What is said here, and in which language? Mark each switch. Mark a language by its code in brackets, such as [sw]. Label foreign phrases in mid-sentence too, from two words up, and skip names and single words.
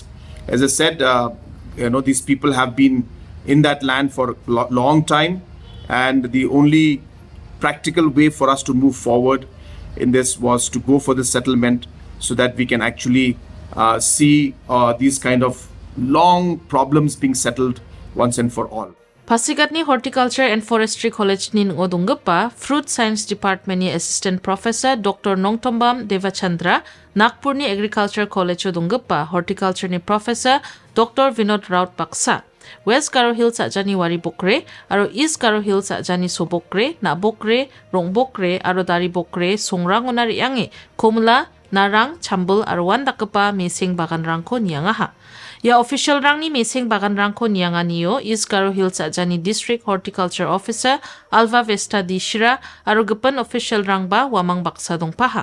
[en] As I said, these people have been in that land for a long time, and the only practical way for us to move forward in this was to go for the settlement so that we can actually see these kind of long problems being settled once and for all. [grt] Pasigat ni Horticulture and Forestry College ni ngodonggepa Fruit Science Department ni [en] Assistant Professor [grt] Dr. Nongtombam Devachandra, Nagpur ni Agriculture College odonggepa Horticulture ni Professor Dr. Vinod Raut Baksa. West Garo Hills ajani wari bokre, aro East Garo Hills ajani sobokre, na bokre, rong bokre, aro dari bokre, songrangona riyange, komula, narang, chambul, aro wandakapa meseng baganrangko niyangaha. Ya official rang ni meseng baganrangko niyanganiyo East Garo Hills ajani [en] District Horticulture Officer [grt] Alva Vesta Dishira, aro gepan official rang ba wamang baksa dongpaha.